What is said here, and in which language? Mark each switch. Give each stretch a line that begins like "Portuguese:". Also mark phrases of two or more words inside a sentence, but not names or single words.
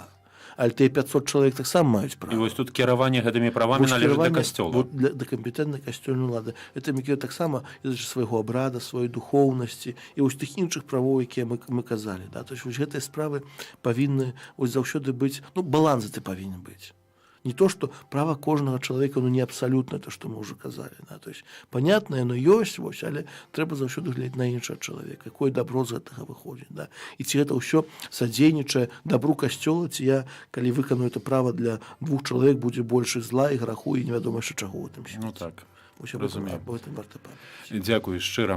Belarusian: Але тыя 500 чалавек таксама маюць права. І вось тут кіраванне гэтымі правамі належыць да касцёла. Вот да кампетэнтнай касцёльнай улады. Гэта таксама з свайго абрада, сваёй духоўнасці і вось тых іншых правоў, якія мы казалі. Да? То есть вось гэтыя справы павінны вось заўсёды быць, ну, баланс гэты павінен быць. Не то, что право кожнага чалавека, ну, не абсалютна, то, што мы ўжо казалі. Да?
Russian: То есть, понятно,
Belarusian: яно ёсць, вось, але трэба заўсёды глядзець на іншага чалавека, якое дабро з гэтага выходзіць. Да? І ці гэта ўсё садзейнічае дабру касцёла, ці я, калі выканую это права для двух чалавек, будзе больш зла і граху, і невядома яшчэ чаго ў тым свеце. Ну так. Разумею. Дзякую шчыра.